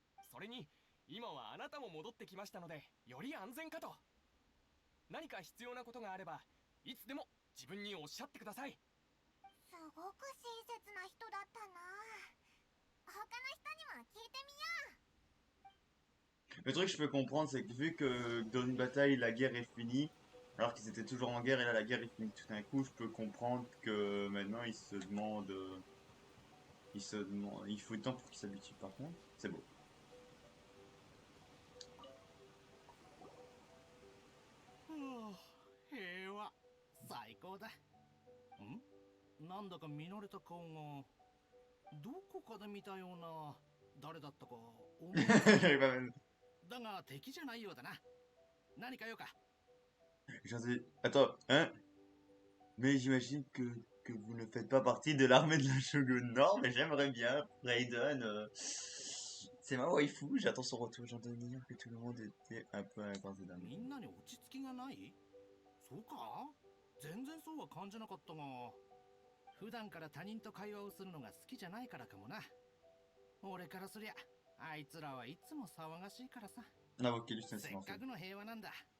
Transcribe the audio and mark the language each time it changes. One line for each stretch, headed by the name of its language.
Japanese: それに今はあなたも戻ってきましたので、より安全かと。何か必要なことがあればいつでも自分におっしゃってください。すごく親切な人だったな。他の人にも聞いてみよう。
French: Le truc que je peux comprendre, c'est que vu que dans une bataille, la guerre est finie, alors qu'ils étaient toujours en guerre et là la guerre est finie tout d'un coup, je peux comprendre que maintenant ils se demandent. Il faut du temps pour qu'ils s'habituent par contre. C'est beau.
Japanese: 平和最高だ。なんだか見慣れた顔がどこかで見たような。誰だったか思い
French: J'arrive pas même.
Japanese: だが敵じゃないようだな。何か用か。
French: Attends, hein? Mais j'imagine que vous ne faites pas partie de l'armée de la Shogun. Non, mais j'aimerais bien. Raiden, c'est ma waifu. J'attends son retour. J'en donne dire que tout le monde était un peu intense d'un.
Japanese: みんなに落ち着きがない？そうか？全然そうは感じなかったが。普段から他人と会話をするのが好きじゃないからかもな。俺からすりゃ、あいつらはいつも騒がしいからさ。
French: On a invoqué juste un
Japanese: せっ
French: silence.
Japanese: かくの平和なんだ。